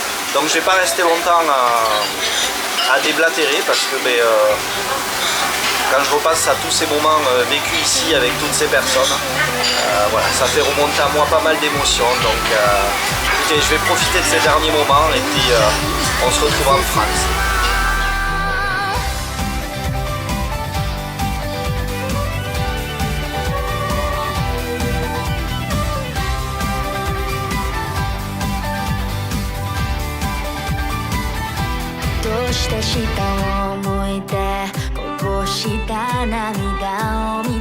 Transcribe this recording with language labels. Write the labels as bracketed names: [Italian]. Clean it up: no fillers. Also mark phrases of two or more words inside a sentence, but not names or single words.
[French] Donc je ne vais pas rester longtemps à déblatérer parce que quand je repasse à tous ces moments vécus ici avec toutes ces personnes, voilà, ça fait remonter à moi pas mal d'émotions. Donc écoutez, je vais profiter de ces derniers moments et puis on se retrouve en France. [Japanese] どうして下を向いてこぼした涙を見